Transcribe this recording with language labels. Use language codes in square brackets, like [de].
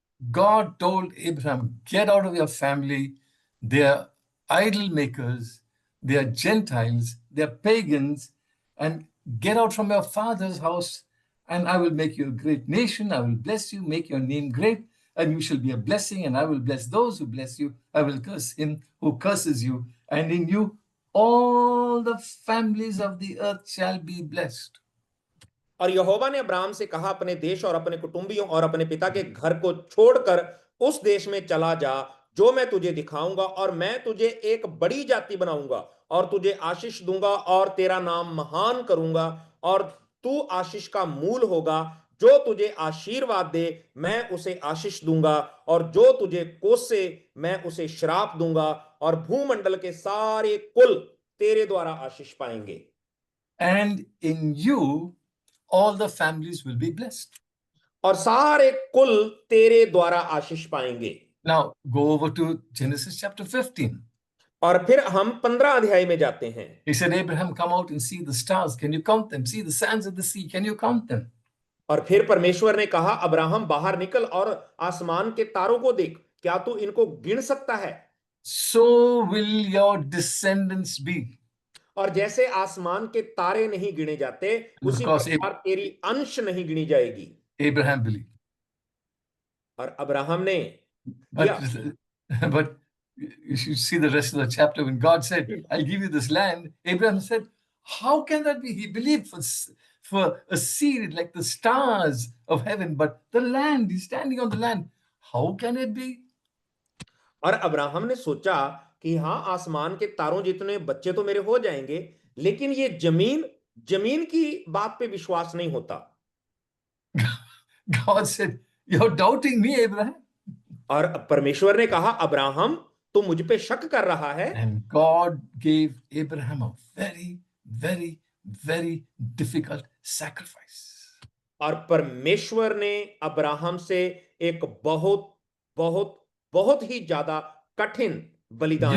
[en] God told Abraham, get out of your family. They are idol makers, they are Gentiles, they are pagans, and get out from your father's house, and I will make you a great nation. I will bless you, make your name great, and you shall be a blessing, and I will bless those who bless you. I will curse him who curses you, and in you all the families of the earth shall be blessed. [hi] और यहोवा ने Abraham से कहा, अपने देश और अपने कुटुंबियों और अपने पिता के घर को छोड़कर उस देश में चला जा जो मैं तुझे दिखाऊंगा, और मैं तुझे एक बड़ी जाति बनाऊंगा और तुझे आशीष दूंगा और तेरा नाम महान करूंगा, और तू आशीष का मूल होगा। जो तुझे आशीर्वाद दे मैं उसे आशीष दूंगा, और जो तुझे कोसे मैं उसे श्राप दूंगा, और भूमंडल के सारे कुल तेरे द्वारा आशीष पाएंगे। [en] And in you all the families will be blessed. [hi] और सारे कुल तेरे द्वारा आशीष पाएंगे। [en] Now go over to Genesis chapter 15. [hi] और फिर हम 15 अध्याय में जाते हैं। [en] He said, Abraham, come out and see the stars. Can you count them? See the sands of the sea. Can you count them? [hi] और फिर परमेश्वर ने कहा, अब्राहम बाहर निकल और आसमान के तारों को देख, क्या तू इनको गिन सकता है? [en] So will your descendants be. [hi] और जैसे आसमान के तारे नहीं गिने जाते, उसी [en] Because [hi] प्रकार तेरी अंश नहीं गिनी जाएगी। [en] Abraham believed. [hi] और अब्राहम ने [en] But you should see the rest of the chapter. When God said, I'll give you this land, Abraham said, how can that be? He believed for a seed like the stars of heaven, but the land, he's standing on the land. How can it be? [hi] और Abraham ने सोचा कि हाँ, आसमान के तारों जितने बच्चे तो मेरे हो जाएंगे, लेकिन ये जमीन की बात पे विश्वास नहीं होता। [en] God said, you're doubting me, Abraham. [hi] और परमेश्वर ने कहा, अब्राहम तो मुझ पे शक कर रहा है। [en] And God gave Abraham a very, very, very difficult sacrifice. [hi] और परमेश्वर ने अब्राहम से एक बहुत बहुत बहुत ही ज्यादा कठिन बलिदान।